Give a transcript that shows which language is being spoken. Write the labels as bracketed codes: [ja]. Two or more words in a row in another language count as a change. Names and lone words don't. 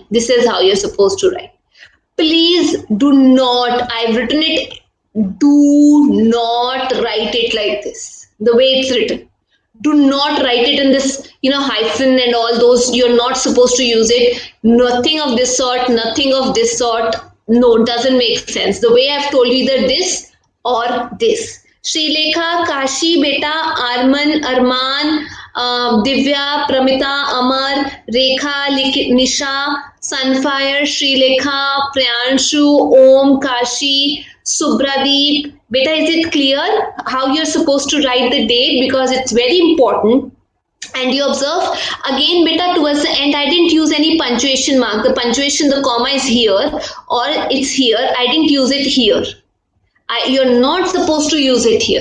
[en] This is how you're supposed to write. Please do not, I've written it, do not write it like this, the way it's written. Do not write it in this, hyphen and all those. You're not supposed to use it. Nothing of this sort, nothing of this sort. No, doesn't make sense. The way I've told you, either this or this. Srilekha, Kashi, Beta, Arman, Arman, Divya, Pramita, Amar, Rekha, Nisha, Sunfire, Srilekha, Priyanshu, Om, Kashi, Subradeep. Beta, is it clear how you're supposed to write the date? Because it's very important. And you observe again, beta, towards the end, I didn't use any punctuation mark. The punctuation, the comma is here or it's here. I didn't use it here. You're not supposed to use it here.